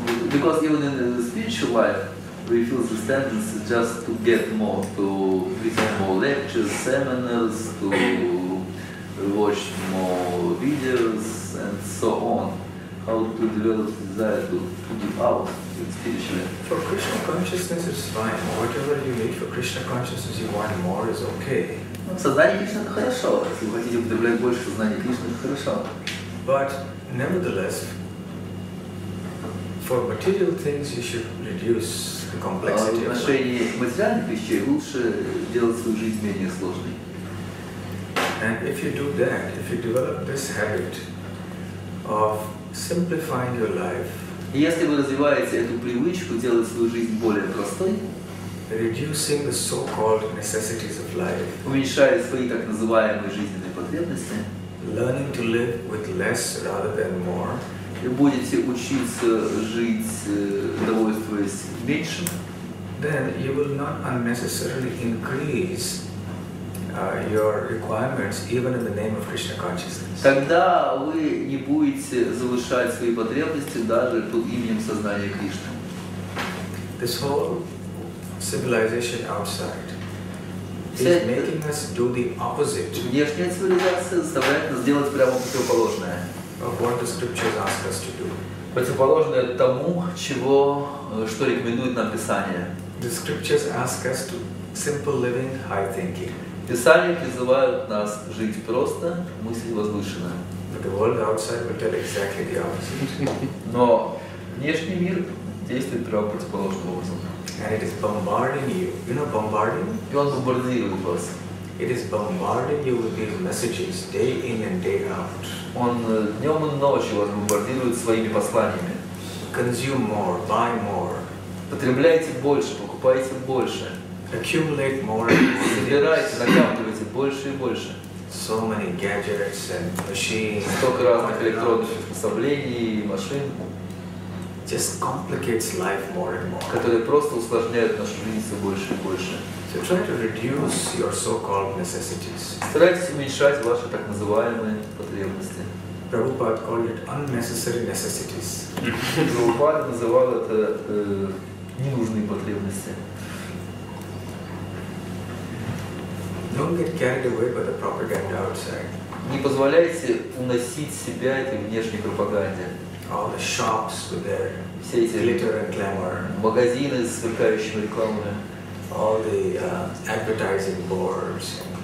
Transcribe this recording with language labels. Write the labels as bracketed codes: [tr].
[en] Because even in the spiritual life, we feel this tendency just to get more, to listen more lectures, seminars, to watch more videos, and so on. How to develop desire to give out spiritually. For Krishna consciousness, it's fine. Whatever you need for Krishna consciousness, you want more is okay. [ru] Сознание Кришны это хорошо. Если вы хотите употреблять больше сознания Кришны, это хорошо. [en] But nevertheless, for material things, you should reduce the [ru] В [en] complexity of life. [ru] отношении материальных вещей лучше делать свою жизнь менее сложной. [en] And if you do that, if you develop this habit of simplifying your life, [ru] И если вы развиваете эту привычку делать свою жизнь более простой, [en] reducing the so-called necessities of life, [ru] уменьшая свои так называемые жизненные потребности, [en] learning to live with less rather than more, [ru] и будете учиться жить, довольствуясь меньшим, [en] then you will not unnecessarily increase your requirements even in the name of Krishna consciousness. [ru] тогда вы не будете завышать свои потребности даже под именем сознания Кришны. [en] This whole civilization outside is making us do the opposite [ru] Внешняя цивилизация заставляет нас делать прямо противоположное. [en] of what the scriptures ask us to do. [ru] Противоположное тому, что рекомендует нам Писание. [en] The scriptures ask us to simple living, high thinking. [ru] Писания призывают нас жить просто, мыслить возвышенно. [en] But the world outside will tell exactly the opposite. [ru] Но внешний мир действует прямо противоположным образом. [en] And it is bombarding you. You know bombarding? [ru] И он бомбардирует вас. [en] It is bombarding you with these messages day in and day out. [ru] Он днем и ночью вас бомбардирует своими посланиями. [en] Consume more, buy more, [ru] Потребляйте больше, покупайте больше. [en] accumulate more and more. [ru] Собирайте, накапливайте больше и больше. [en] So many gadgets and machines. [ru] Столько разных электронных приспособлений, машин, [en] Just complicates life more and more. [ru] которые просто усложняют нашу жизнь все больше и больше. [en] So try to reduce your so-called necessities. [ru] Старайтесь уменьшать ваши так называемые потребности. [en] Prabhupada called it unnecessary necessities. [ru] Прабхупада называл это ненужные потребности. [en] Don't get carried away by the propaganda outside. [ru] Не позволяйте уносить себя этой внешней пропаганде. [en] All the shops with their [ru] Все эти [en] glitter and glamour, [ru] магазины с сверкающими рекламами, [en] all the advertising boards,